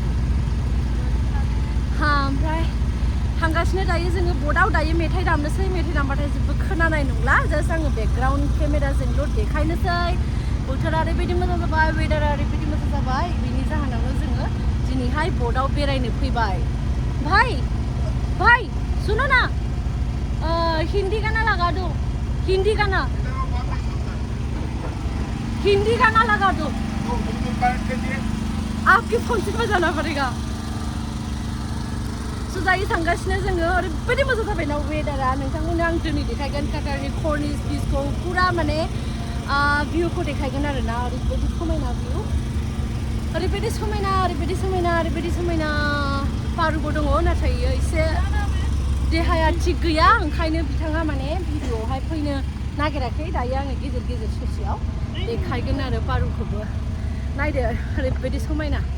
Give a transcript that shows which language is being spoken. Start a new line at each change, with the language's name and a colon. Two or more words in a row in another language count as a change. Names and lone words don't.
Bodo: ओमफ्राय थांगासिनो दायो जोङो बोटआव दायो मेथाइ दामनोसै मेथाइ दामबाथाय जेबो खोनानाय नंला जास्ट आङो बेकग्राउन्ड केमेराजोंल' देखायनोसै बोथोरा ओरैबायदि मोजां जाबाय वेदारा ओरैबायदि मोजां जाबाय बिनि जाहोनावनो जोङो दिनैहाय बोटआव बेरायनो फैबाय
Hindi: भाई सुनो ना हिंदी गाना
Bodo: लगा दो हिंदी गाना
Hindi: लगा दो आपके फोन से बजाना पड़ेगा सो
Bodo: जायो थांगासिनो जोङो ओरैबायदि मोजां जाबायना वेदारा नोंथांमोननो आं दिनै देखायगोन कातारनि cornice बीचखौ पुरा माने भिउखौ देखायगोन आरोना ओरैबायदि समायना भिउ ओरैबायदि समायना पारुबो दङ नाथाय एसे देहाया थिग गैया ओंखायनो बिथाङा माने भिडिअआवहाय फैनो नागिराखै दायो आङो गेजेर ससेयाव देखायगोन आरो पारुखौबो नायदो ओरैबायदि समायना